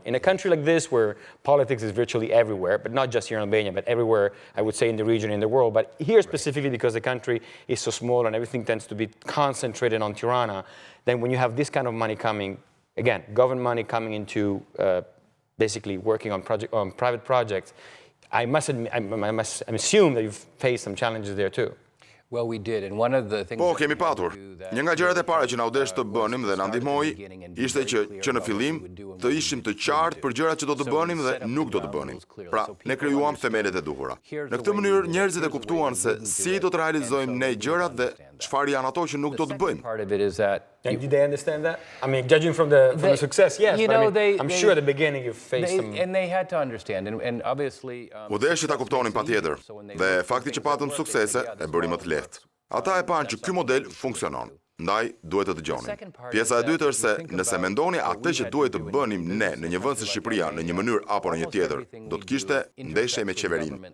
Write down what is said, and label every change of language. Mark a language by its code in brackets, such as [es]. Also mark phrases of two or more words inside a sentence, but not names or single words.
[en] In a country like this, where politics is virtually everywhere, but not just here in Albania, but everywhere, I would say, in the region, in the world, but here specifically because the country is so small and everything tends to be concentrated on Tirana, then when you have this kind of money coming, again, government money coming into basically working on private projects, I must assume that you've faced some challenges there too. Well, we did, and one of the things. [sq] Po, kemi patur. Një nga gjërat e para që na u desh të bënim dhe na ndihmoi ishte që në fillim të ishim të qartë për gjërat që do të bënim dhe nuk do të bënim. Pra, ne krijuam themelet e duhura. Në këtë mënyrë njerëzit e kuptuan se si do të realizojmë ne gjërat dhe çfarë janë ato që nuk do të bëjmë. [en] Part of it is that. And did they understand that? I mean, judging from the success, yes. You But know, I mean, I'm sure at the beginning you faced some. And they had to understand, and obviously. [sq] U desh që ta kuptonin patjetër. Dhe fakti që patëm suksese e bëri më të lehtë. Ata e panë që ky model funksionon. Ndaj duhet të dëgjonim. Pjesa e dytë është se nëse mendoni atë që duhet të bënim ne në një vend si Shqipëria në një mënyrë apo në një tjetër, do të kishte ndeshje me qeverinë.